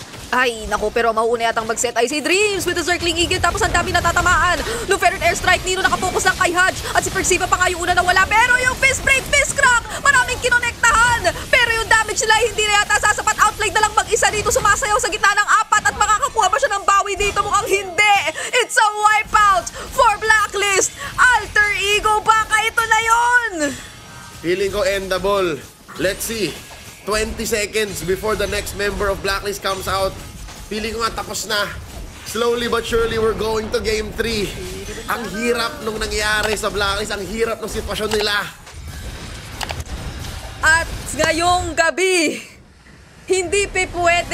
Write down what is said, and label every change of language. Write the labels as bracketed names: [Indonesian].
[Filipino] Ay, naku, pero mauuna yatang mag-set ay si Dreams with the circling eagle tapos ang dami natatamaan. Nung Feathered Airstrike, Nino nakapokus lang kay Haj at si Perxiva pa nga yung una na wala. Pero yung fist break, fist crack, maraming kinonektahan. Pero yung damage nila hindi na yata sasapat. Outplay na lang mag-isa dito, sumasayaw sa gitna ng 4 at makakakuha ba siya ng bawi dito? Mukhang hindi. [English] It's a wipeout for Blacklist. [Filipino] Alter Ego, baka ito na yun. Feeling ko endable. [English] Let's see. 20 seconds before the next member of Blacklist comes out. [Filipino] Feeling ko nga tapos na. [English] Slowly but surely, we're going to Game 3. [Filipino] Ang hirap nung nangyari sa Blacklist. Ang hirap ng sitwasyon nila. At ngayong gabi, hindi pa pwede